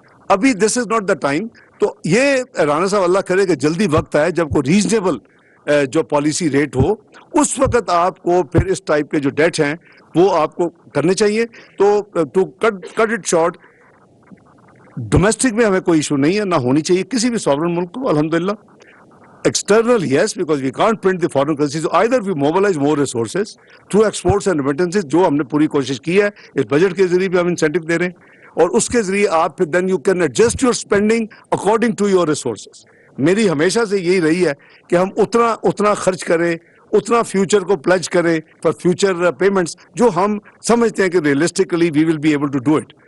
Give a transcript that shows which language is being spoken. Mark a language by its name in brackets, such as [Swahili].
[Urdu] ابھی [English] This is not the time. [Urdu] تو یہ رانا صاحب اللہ کرے کہ جلدی وقت آئے جب کو ریزنیبل جو پالیسی ریٹ ہو, اس وقت آپ کو پھر اس ٹائپ کے جو ڈیٹ ہیں وہ آپ کو کرنے چاہیے. تو [English] to cut it short, [Urdu] domestic میں ہمیں کوئی ایشو نہیں ہے, نہ ہونی چاہیے کسی بھی سوورن ملک کو الحمدللہ. [English] External, yes, because we can't print the foreign currency. So either we mobilize more resources through exports and remittances, [Urdu] جو ہم نے پوری کوشش کی ہے, اس بجٹ کے ذریعے بھی ہم انسینٹیو دے رہے ہیں, اور اس کے ذریعے آپ پھر [English] then you can adjust your spending according to your resources. [Urdu] میری ہمیشہ سے یہی رہی ہے کہ ہم اتنا خرچ کریں, اتنا فیوچر کو پلج کریں [English] for future payments [Urdu] جو ہم سمجھتے ہیں کہ [English] realistically we will be able to do it.